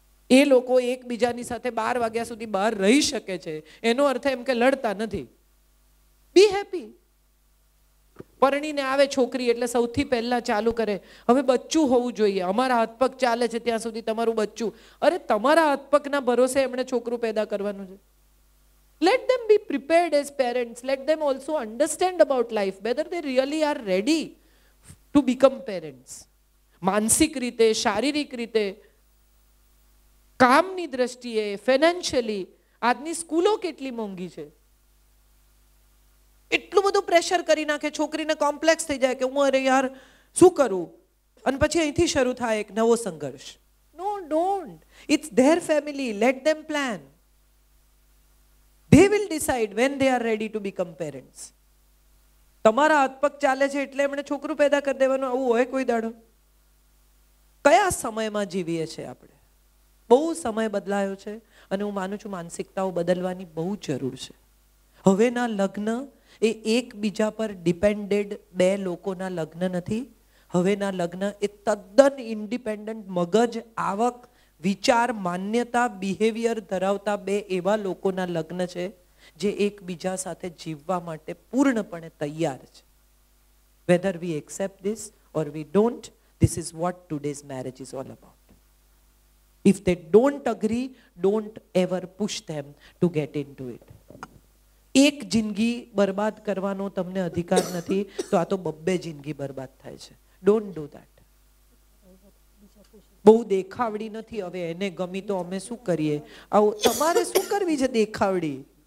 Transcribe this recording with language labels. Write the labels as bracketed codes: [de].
[gu] એ લોકો એકબીજાની સાથે 12 વાગ્યા સુધી બહાર રહી શકે છે એનો અર્થ એમ કે લડતા નથી. [en] Be happy. [gu] પરણીને આવે છોકરી એટલે સૌથી પહેલા ચાલુ કરે હવે બચ્ચું હોવું જોઈએ, અમારા હાથ પગ ચાલે છે ત્યાં સુધી તમારું બચ્ચું. અરે તમારા હાથ પગના ભરોસે એમણે છોકરું પેદા કરવાનું છે. [en] Let them be prepared as parents. Let them also understand about life, whether they really are ready to become parents. [gu] માનસિક રીતે, શારીરિક રીતે કામની દ્રષ્ટિએ, ફાઇનાન્શિયલી આજની સ્કૂલો કેટલી મોંઘી છે. એટલું બધું પ્રેશર કરી નાખે, છોકરીને કોમ્પ્લેક્સ થઈ જાય કે હું અરે યાર શું કરું, અને પછી અહીંથી શરૂ થાય એક નવો સંઘર્ષ. [en] No, don't. It's their family, let them plan. They will decide when they are ready to become parents. [gu] તમારા હાથ પગ ચાલે છે એટલે એમણે છોકરું પેદા કરી દેવાનું, આવું હોય કોઈ દાડો? કયા સમયમાં જીવીએ છીએ આપણે? બહુ સમય બદલાયો છે અને હું માનું છું માનસિકતાઓ બદલવાની બહુ જરૂર છે. હવેના લગ્ન એ એકબીજા પર ડિપેન્ડેડ બે લોકોના લગ્ન નથી. હવેના લગ્ન એ તદ્દન ઇન્ડિપેન્ડન્ટ મગજ, આવક, વિચાર, માન્યતા, બિહેવિયર ધરાવતા બે એવા લોકોના લગ્ન છે જે એકબીજા સાથે જીવવા માટે પૂર્ણપણે તૈયાર છે. [en] Whether we accept this or we don't, this is what today's marriage is all about. If they don't agree, don't ever push them to get into it. [gu] એક જિંદગી બરબાદ કરવાનો તમને અધિકાર નથી, તો આ તો બબ્બે જિંદગી બરબાદ થાય છે. [en] Don't do that. [gu] બહુ દેખાવડી નથી, હવે એને ગમી તો અમે શું કરીએ? આવું તમારે શું કરવી છે દેખાવડી?